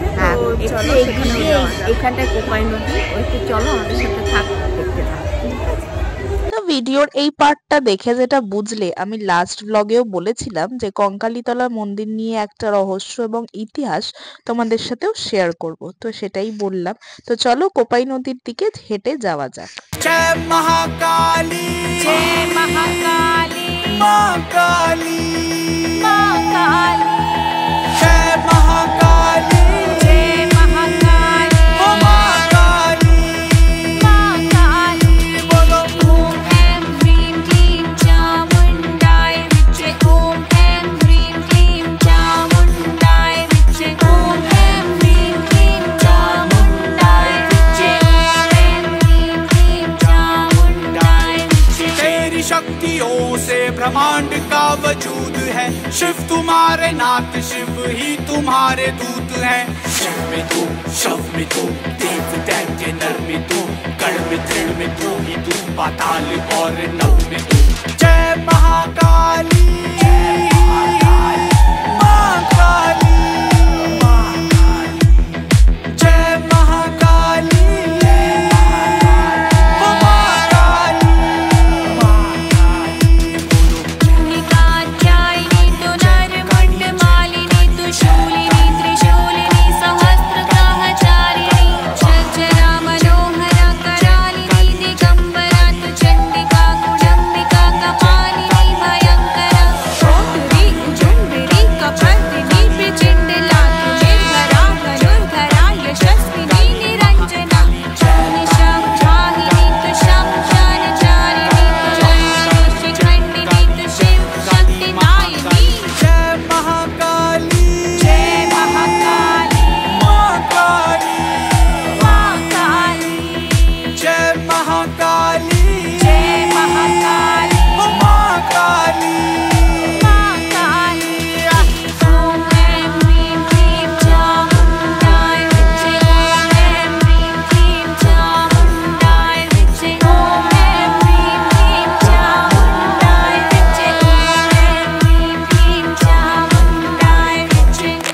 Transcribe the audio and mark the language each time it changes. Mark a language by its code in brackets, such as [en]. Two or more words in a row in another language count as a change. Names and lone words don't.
[bn] এইখানটায় কোপাই নদী, ওইতে চলো আমাদের সাথে থাকো, দেখতে থাকো। ভিডিওর এই পার্টটা দেখে যেটা বুঝলে, আমি লাস্ট ব্লগেও বলেছিলাম যে কঙ্কালীতলা মন্দির নিয়ে একটা রহস্য এবং ইতিহাস তোমাদের সাথেও শেয়ার করব, তো সেটাই বললাম। তো চলো কোপাই নদীর দিকে হেঁটে যাওয়া যাক। [hi] जय महाकाली, जय महाकाली, माँ काली, माँ काली, जय महाकाली, जय महाकाली, ओ माँ काली, माँ काली। बोलो [sa] ओम ऐं ह्रीं क्लीं चामुण्डाय विद्महे, ओम ऐं ह्रीं क्लीं चामुण्डाय विद्महे, ओम ऐं ह्रीं क्लीं चामुण्डाय विद्महे, ओम ऐं ह्रीं क्लीं चामुण्डाय विद्महे। [hi] तेरी शक्तियों से ब्रह्मांड का वजूद है, शिव तुम्हारे नाथ, शिव ही तुम्हारे दूत हैं। शिव में तू, शव में तू, देव दैत्य नर में तू, गण में तृण में तू ही तू, पाताल और नव में तू। जय महाकाली, माँ काली, जय महाकाली, ओ माँ काली, [sa] कात्यायनी तु नरमुण्डमालिनी तु शूलिनी त्रिशूलिनी सहस्रसहचारिणी चञ्चला मनोहरा करालिनी दिगम्बरा तु चण्डिका कुडम्बिका कपालिनी भयङ्करा कोटुरी उजुण्डरी कपर्दिनी प्रचण्डला निर्भरा धनुर्धरा यशस्विनी निरञ्जना निशा वाहिनी तु शमशानचारिणी शिखण्डिनी तु शिव शक्तिदायिनी। [hi] जय महाकाली, जय महाकाली, माँ काली, माँ काली, जय महाकाली, जय महाकाली, ओ माँ काली, माँ काली। [sa] ओम ऐं ह्रीं क्लीं चामुण्डाय विद्महे, ओम ऐं ह्रीं क्लीं चामुण्डाय विद्महे, ओम ऐं ह्रीं क्लीं चामुण्डाय विद्महे, ओम ऐं ह्रीं क्लीं चामुण्डाय विद्महे।